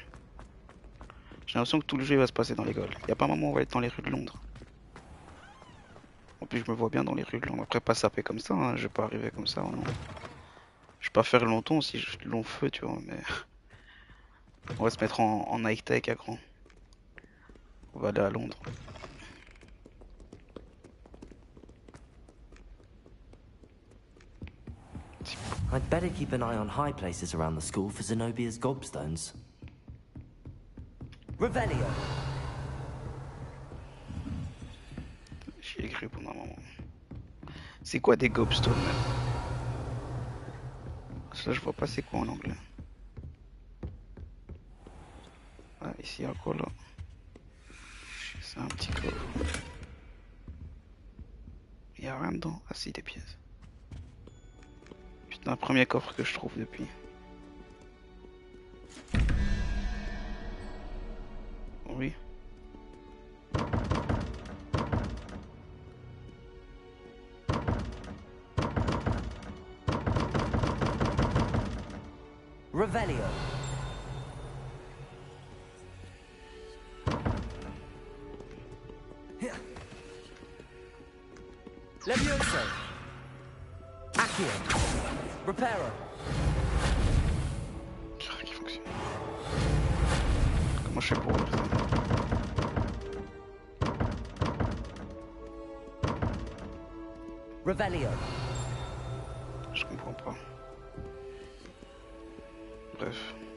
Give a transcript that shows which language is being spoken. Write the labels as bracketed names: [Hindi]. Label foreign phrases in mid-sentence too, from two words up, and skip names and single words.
[French] J'ai l'impression que tout le jeu va se passer dans l'école. Il n'y a pas un moment où on va être dans les rues de Londres. En plus, je me vois bien dans les rues de Londres. Après, pas saper comme ça, hein. Je vais pas arriver comme ça, non. Je vais pas faire longtemps si je long feu, tu vois, mais. On va se mettre en high-tech à grand. On va aller à Londres. [English] I'd better keep an eye on high places around the school for Zenobia's gobstones. [French] Revelio! J'ai écrit pendant un moment. C'est quoi des gobstones même? Ça je vois pas c'est quoi en anglais. Ah ici il y a quoi là? C'est un petit coffre. Il y a rien dedans. Ah si des pièces. Putain, un premier coffre que je trouve depuis. Oui. Revelio. Levioso. Accio. Reparo. Qui fonctionne. Comment je fais pour ouvrir ça? Revelio. Je comprends pas. Bref.